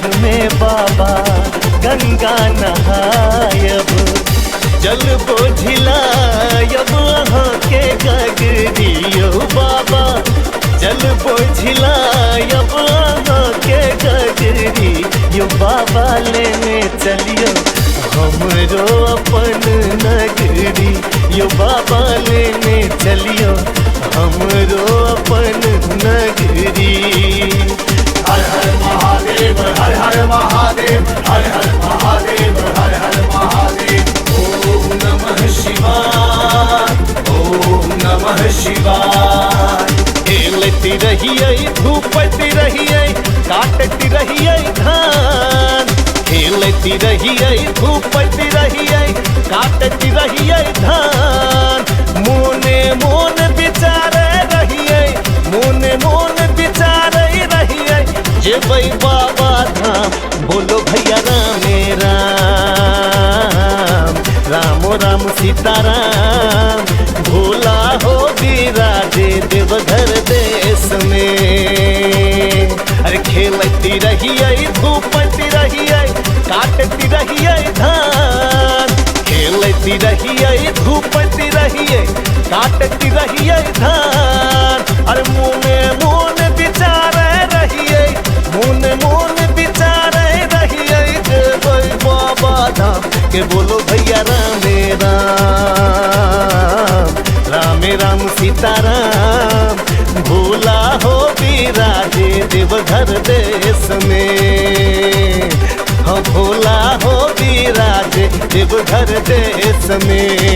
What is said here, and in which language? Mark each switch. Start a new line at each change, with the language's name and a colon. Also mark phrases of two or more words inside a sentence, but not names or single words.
Maithili: में बाबा गंगा नहायब जल बोझिलायब आहाँ के गगरी ओ बाबा जल बोझिलायब आहाँ के गगरी यो बाबा लेने चलियो हमरो अपन नगरी यो बाबा लेने चलियो हमरो अपन नगरी। हर हर महादेव हर हर महादेव हर हर महादेव हर हर महादेव।
Sanskrit: ओम नमः शिवाय ओम नमः शिवाय।
Maithili: खेलती रहिए धूपती रहिए काटती रहिए धान खेलती रहिए धूपती रहिए काटती रहिए धान मोने मोन विचारे रहिए मोने मोन विचारे रहिए जेबै बाबा धाम बोलो भैया रामे राम रामो राम सीताराम भोला हो विराजे देवघर देश में। अरे खेलती रहिए धूपती रहिए काटती रहिए धान खेलती रहिए धूपती रहिए काटती रहिए धान अरे मोने मोन विचारे रहिए मोने मोन विचारे रहिए जेबै बाबा धाम के बोलो भैया रामे राम रामे राम सीताराम भोला हो विराजे देवघर देश में हाँ भोला हो विराजे देवघर देश में।